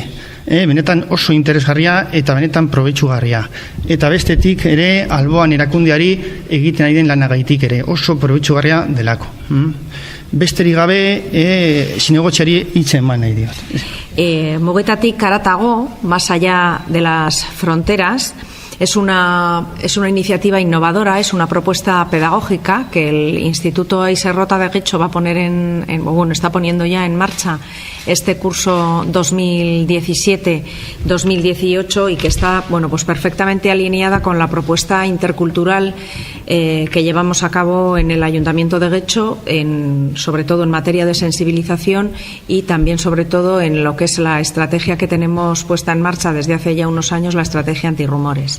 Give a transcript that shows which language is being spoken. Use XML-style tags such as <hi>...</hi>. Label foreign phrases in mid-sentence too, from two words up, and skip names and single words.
<eu>Benetan oso interesgarria eta benetan probetxugarria. Eta bestetik ere alboan erakundeari egiten ari den lanagaitik ere oso probetxugarria delako. Besterik gabe zinegotxeari hitzen eman nahi diot. Mugetatik haratago,</eu> <es>más allá de las fronteras, es una iniciativa innovadora, es una propuesta pedagógica que el Instituto Izarrota de Getxo va a poner está poniendo ya en marcha este curso 2017-2018 y que está, pues perfectamente alineada con la propuesta intercultural que llevamos a cabo en el Ayuntamiento de Getxo, sobre todo en materia de sensibilización y también sobre todo en lo que es la estrategia que tenemos puesta en marcha desde hace ya unos años, la estrategia antirrumores.</es>